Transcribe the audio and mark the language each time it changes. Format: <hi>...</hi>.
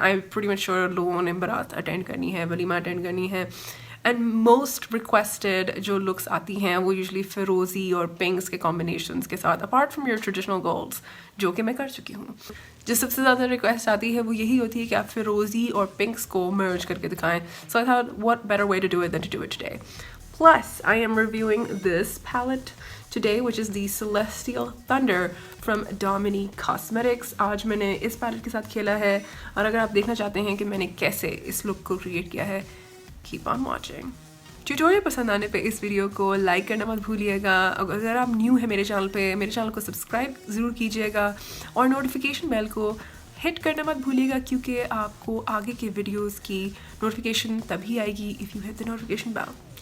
<en>I am pretty much sure</en> <hi>लोगों ने बारात अटेंड करनी है, वलीमा अटेंड करनी है,</hi> <en>and most requested</en> <hi>जो लुक्स आती हैं वो यूजली फिरोजी और पिंक्स के कॉम्बिनेशंस के साथ,</hi> <en>apart from your traditional goals,</en> <hi>जो कि मैं कर चुकी हूँ। जो सबसे ज़्यादा रिक्वेस्ट आती है वो यही होती है कि आप फिरोजी और पिंक्स को मर्ज करके दिखाएं।</hi> <en>So I thought what better way to do it then to do it today. Plus, I am reviewing this palette today, which is the Celestial Thunder from Dominique Cosmetics.</en> <hi>आज मैंने इस पैलेट के साथ खेला है, और अगर आप देखना चाहते हैं कि मैंने कैसे इस लुक को क्रिएट किया है,</hi> <en>keep on watching.</en> <hi>ट्यूटोरियल पसंद आने पे इस वीडियो को लाइक करना मत भूलिएगा। अगर आप न्यू है मेरे चैनल को सब्सक्राइब ज़रूर कीजिएगा, और नोटिफिकेशन बेल को हिट करना मत भूलिएगा, क्योंकि आपको आगे के वीडियोस की नोटिफिकेशन तभी आएगी</hi> <en>If you hit the notification bell.</en>